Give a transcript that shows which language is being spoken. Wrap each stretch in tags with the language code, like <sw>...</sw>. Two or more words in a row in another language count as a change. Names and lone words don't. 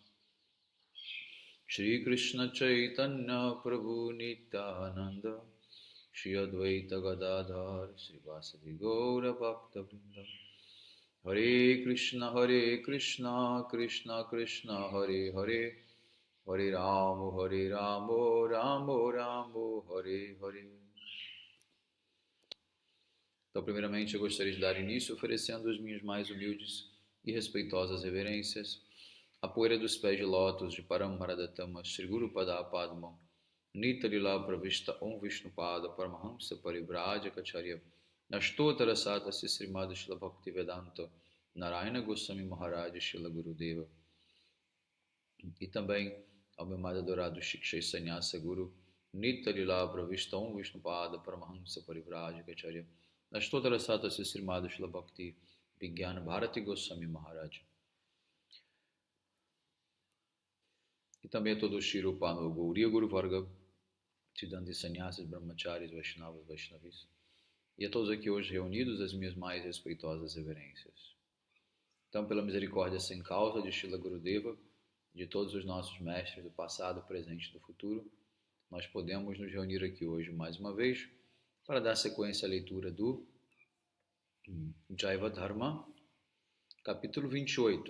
<sa>Shri Krishna Chaitanya Prabhu Nityananda Shri Advaita Gadadhar Shri Vasadi Gaura Bhakta Vrinda Hare Krishna Krishna Krishna Hare Hare Hare Ramo Ramo Ramo Hare Hare.</sa> <pt>Então, primeiramente, eu gostaria de dar início oferecendo as minhas mais humildes e respeitosas reverências à poeira dos pés de lótus de</pt> <sa>Paramaradattama Sri Guru Pada Padma Nitalila Pravista Om Vishnupada Paramahamsa Parivrajacacharya Nastotara Satasi</sa> <pt>Srimad Shila Bhaktivedanta Narayana Goswami Maharaj Shila Gurudeva. E também ao meu mais adorado Shikshay Sannyasa Guru</pt> <sa>Nitalila Pravista Om Vishnupada Paramahamsa Parivrajacacharya Nastotara Satasi</sa> <pt>Srimad Shila Bhakti Vigyana Bharati Goswami Maharaj. E também a todo o Shirupa no Gauriya Guru Varga, Siddhanta Sannyasas, Brahmacharis, Vaishnavas, Vaishnavis. E a todos aqui hoje reunidos, as minhas mais respeitosas reverências. Então, pela misericórdia sem causa de Shila Gurudeva, de todos os nossos mestres do passado, presente e do futuro, nós podemos nos reunir aqui hoje mais uma vez para dar sequência à leitura do Jaiva Dharma, capítulo 28.</pt>